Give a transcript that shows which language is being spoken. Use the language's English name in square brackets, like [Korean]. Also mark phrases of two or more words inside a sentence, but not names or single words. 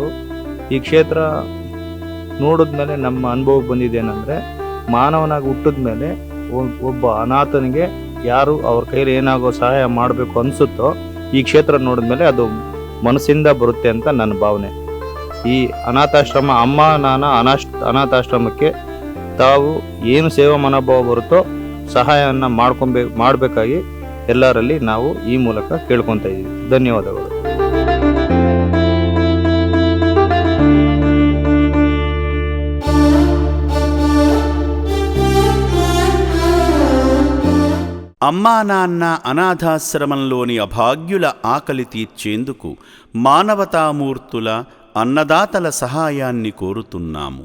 [Kannada] ಈ ಕ್ಷೇತ್ರ ನೋಡಿದ್ಮೇಲೆ ನಮ್ಮ ಅನುಭವಕ್ಕೆ ಬಂದಿದ್ದೇನೆಂದರೆ, ಮಾನವನಾಗಿ ಹುಟ್ಟಿದ ಮೇಲೆ ಒಬ್ಬ ಅನಾಥನಿಗೆ ಯಾರು ಅವ್ರ ಕೈಲಿ ಏನಾಗೋ ಸಹಾಯ ಮಾಡಬೇಕು ಅನಿಸುತ್ತೋ ಈ ಕ್ಷೇತ್ರ ನೋಡಿದ್ಮೇಲೆ ಅದು ಮನಸ್ಸಿಂದ ಬರುತ್ತೆ ಅಂತ ನನ್ನ ಭಾವನೆ. ಈ ಅನಾಥಾಶ್ರಮ ಅಮ್ಮ ನಾನ ಅನಾಥಾಶ್ರಮಕ್ಕೆ ತಾವು ಏನು ಸೇವಾ ಮನೋಭಾವ ಬರುತ್ತೋ ಸಹಾಯವನ್ನು ಮಾಡಬೇಕಾಗಿ ಎಲ್ಲರಲ್ಲಿ ನಾವು ಈ ಮೂಲಕ ಕೇಳ್ಕೊತಾ ಇದ್ದೀವಿ. ಧನ್ಯವಾದಗಳು. [Telugu] అమ్మా నాన్న అనాథాశ్రమంలోని అభాగ్యుల ఆకలి తీర్చేందుకు మానవతామూర్తుల అన్నదాతల సహాయాన్ని కోరుతున్నాము.